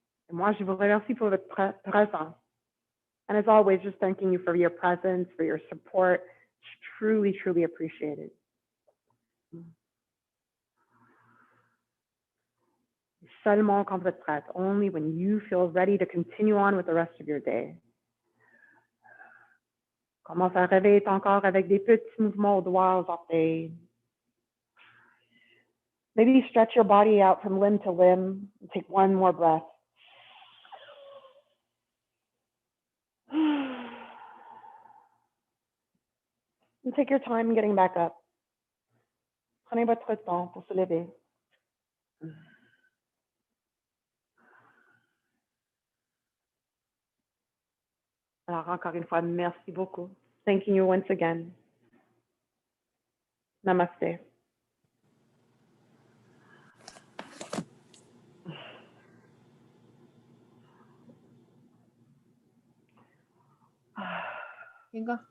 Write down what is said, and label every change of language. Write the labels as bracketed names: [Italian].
[French] Et moi, je vous remercie pour votre présence. [English] And as always, just thanking you for your presence, for your support. It's truly, truly appreciated. [French] Seulement quand vous êtes prête, [English] only when you feel ready to continue on with the rest of your day. [French] Commence à réveiller ton corps avec des petits mouvements aux doigts, aux orteils. [English] Maybe stretch your body out from limb to limb. Take one more breath. And take your time getting back up. [French] Prenez votre temps pour se lever. Alors, encore une fois, merci beaucoup. [English] Thanking you once again. Namaste. You go.